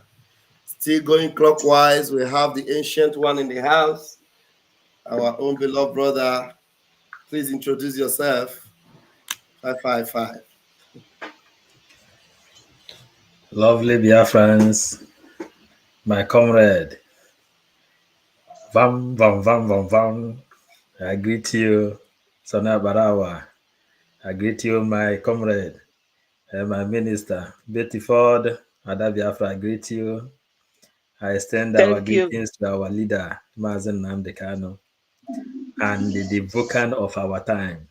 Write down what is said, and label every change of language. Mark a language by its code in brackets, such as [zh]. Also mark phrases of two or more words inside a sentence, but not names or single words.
[en] Still going clockwise, we have the ancient one in the house, our own beloved brother. Please introduce yourself. 555. Lovely Biafrans, my comrade. Vam, vam, vam, vam, vam. I greet you, Sana Barawa. I greet you, my comrade, my minister, Betty Ford, Ada Biafra. I greet you. I extend our Thank you. greetings to our leader, Mazen Nnamdi Kanu, and the Vulcan of our time.